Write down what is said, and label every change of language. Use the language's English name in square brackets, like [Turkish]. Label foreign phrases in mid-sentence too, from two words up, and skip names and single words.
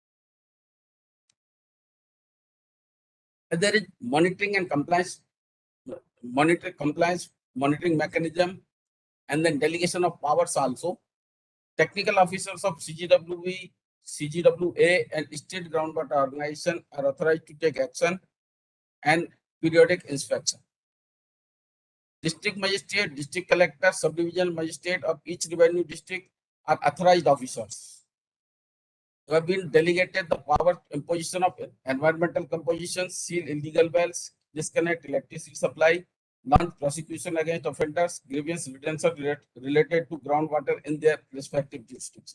[English] And there is monitoring and compliance monitor compliance monitoring mechanism, and then delegation of powers also. Technical officers of CGWB, CGWA, and state groundwater organization are authorized to take action and periodic inspection. District magistrate, district collector, subdivisional magistrate of each revenue district are authorized officers who have been delegated the power imposition of environmental compositions, seal illegal wells, disconnect electricity supply, launch prosecution against offenders, grievance redemption related to groundwater in their respective jurisdictions.